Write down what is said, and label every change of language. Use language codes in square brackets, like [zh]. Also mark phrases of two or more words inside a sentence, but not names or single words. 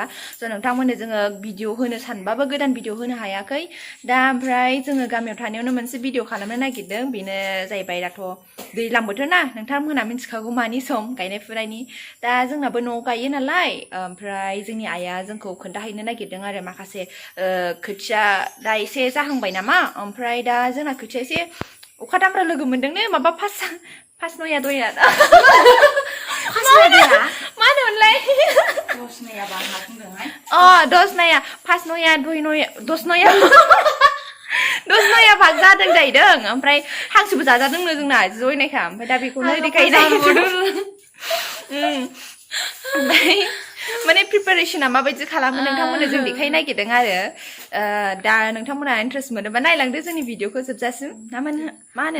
[brx] स' नोंथांमोननो जोङो भिडिअ होनो सानबाबो गोदान भिडिअ होनो हायाखै दा ओमफ्राय जोङो गामियाव थानायावनो मोनसे भिडिअ खालामनो नागिरदों बेनो जाहैबाय दाथ' दैज्लां बोथोर ना नोंथांमोना मिथिखागौ मानि सम गायनाय फुनायनि दा जोंनाबो न'आव गायो नालाय ओमफ्राय जोंनि आइया जोंखौ खोन्थाहैनो नागिरदों आरो माखासे खोथिया दा एसे जाहांबाय नामा ओमफ्राय दा जोंना खोथिया एसे अखा दामब्रा लोगो मोनदोंनो माबा फास नया दया मा होनोमोनलाय दस नया फास नया दुइ नया दस नया भाग जादों जाहैदों ओमफ्राय हांसोबो जाजादोंनो जोंना जयनायखा ओमफ्राय दा बेखौनो देखायनाय ओमफ्राय माने प्रिपारेशना माबायदि खालामो नोंथांमोननो जों देखायनो नागिरदों आरो दा नोंथांमोना इन्ट्रेस्ट मोनोबा नायलांदो जोंनि भिडिअखौ जोबजासिम मा होनो